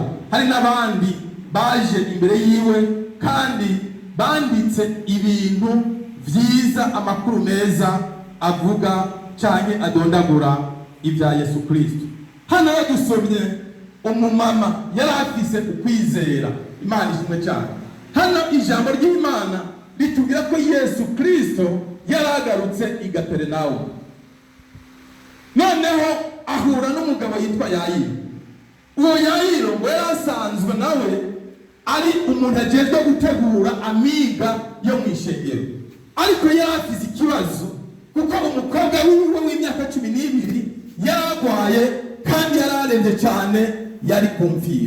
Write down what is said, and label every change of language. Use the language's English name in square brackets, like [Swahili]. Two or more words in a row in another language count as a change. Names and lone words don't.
[Rundi] Hari n'abandi baje imbere yiwe kandi banditse ibintu vyiza, amakuru meza avuga canke adondagura ibya Yesu Kristo. Hano dusomye umumama yari afise ukwizera. Imana ishimwe cyane. Hano ijambo ry'Imana ritubwira ko Yesu Kristo yaragarutse i Kaperinaumu. Noneho ahura n'umugabo yitwa Yayiro. Uwo Yayiro ngo yarasanzwe nawe ari umuntu agezwe gutegura amiga yo mu ishengero, ariko yari afite ikibazo kuko umukobwa wiwe w'imyaka 12 yaragwaye kandi yararembye cyane, yari kumvira.